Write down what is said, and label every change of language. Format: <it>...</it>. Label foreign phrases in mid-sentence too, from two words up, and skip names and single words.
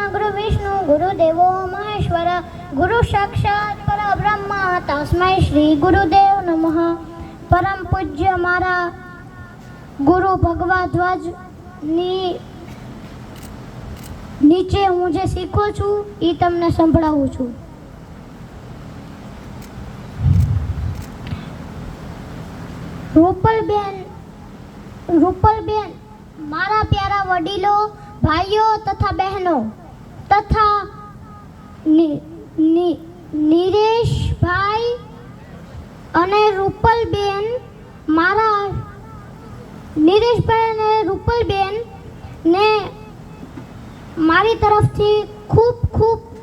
<sa>गुरुर्विष्णु गुरुदेवो महेश्वर गुरु साक्षात परब्रह्म तस्मै श्री गुरुदेव नमः।</sa> <gu>પરમ પૂજ્ય મારા ગુરુ ભગવા ધ્વજ નીચે હું જે શીખું છું એ તમને સંભળાવું છું। રૂપલબેન મારા પ્યારા વડીલો ભાઈઓ તથા બહેનો તથા નીરેશભાઈ અને રૂપલબેન મારા નીરેશભાઈ અને રૂપલબેન ને મારી તરફથી ખૂબ ખૂબ</gu>